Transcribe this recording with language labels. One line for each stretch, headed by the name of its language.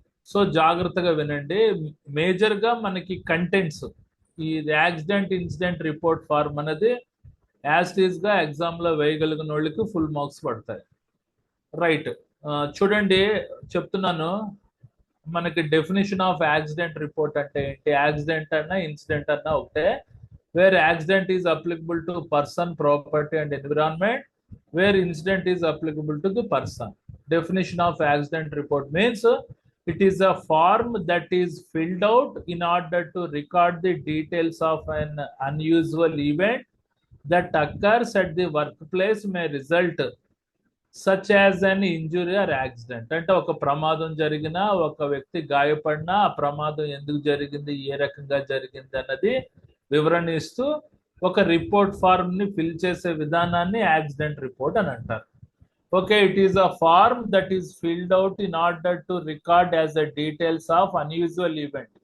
Telugu: So జాగ్రత్తగా వినండి. Major గా మనకి కంటెంట్స్, ఈ యాక్సిడెంట్ ఇన్సిడెంట్ రిపోర్ట్ ఫార్మ్ అనేది యాజ్ టీజ్ గా ఎగ్జామ్ లో వేయగలిగిన వాళ్ళకి ఫుల్ మార్క్స్ పడతాయి. రైట్. చూడండి, చెప్తున్నాను. మనకి డెఫినేషన్ ఆఫ్ యాక్సిడెంట్ రిపోర్ట్ అంటే ఏంటి? యాక్సిడెంట్ అన్నా ఇన్సిడెంట్ అన్నా ఒకటే.
English: Where accident is applicable to person, property and environment, where incident is applicable to the person. Definition of accident report means it is a form that is filled out in order to record the details of an unusual event that occurs at the workplace may result such as an injury or accident.
Telugu: అంటే ఒక ప్రమాదం జరిగినా, ఒక వ్యక్తి గాయపడినా, ఆ ప్రమాదం ఎందుకు జరిగింది, ఏ రకంగా జరిగింది అన్నది వివరణ ఇస్తూ ఒక రిపోర్ట్ ఫార్మ్ ని ఫిల్ చేసే విధానాన్ని యాక్సిడెంట్ రిపోర్ట్ అని అంటారు.
English: Okay, it is a form that is filled out in order to record as the details of unusual event.